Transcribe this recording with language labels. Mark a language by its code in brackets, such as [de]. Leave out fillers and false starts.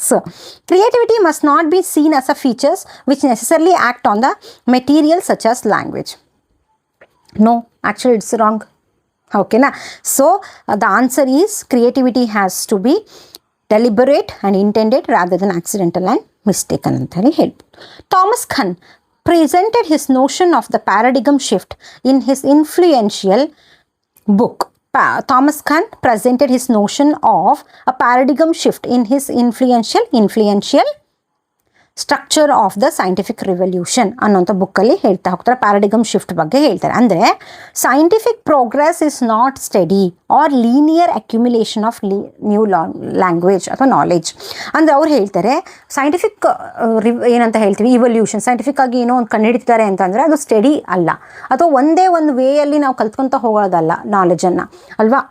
[en] So creativity must not be seen as a features which necessarily act on the material such as language. No, actually it's wrong. ಓಕೆನಾ. So the answer is creativity has to be deliberate and intended rather than accidental and mistaken [kn] ಅಂತ ಹೇಳ್ಬೋದು. [en] Thomas Kuhn presented his notion of the paradigm shift in his influential book. Thomas Kuhn presented his notion of a paradigm shift in his influential structure of the scientific revolution [kn] ಅನ್ನೋಂಥ ಬುಕ್ಕಲ್ಲಿ ಹೇಳ್ತಾ ಹೋಗ್ತಾರೆ. ಪ್ಯಾರಾಡಿಗಮ್ shift ಬಗ್ಗೆ ಹೇಳ್ತಾರೆ. [en] ಅಂದರೆ scientific progress is not steady or linear accumulation of new language ಅಥವಾ knowledge. [kn] ಅಂದರೆ ಅವ್ರು ಹೇಳ್ತಾರೆ ಸೈಂಟಿಫಿಕ್ ಏನಂತ ಹೇಳ್ತೀವಿ, ಇವಲ್ಯೂಷನ್, ಸೈಂಟಿಫಿಕ್ ಆಗಿ ಏನೋ ಒಂದು ಕಂಡುಹಿಡಿತಾರೆ ಅಂತಂದರೆ ಅದು ಸ್ಟಡಿ ಅಲ್ಲ, ಅಥವಾ ಒಂದೇ ಒಂದು ವೇಯಲ್ಲಿ ನಾವು ಕಲ್ತ್ಕೊತ ಹೋಗೋದಲ್ಲ ನಾಲೆಜನ್ನು ಅಲ್ವಾ.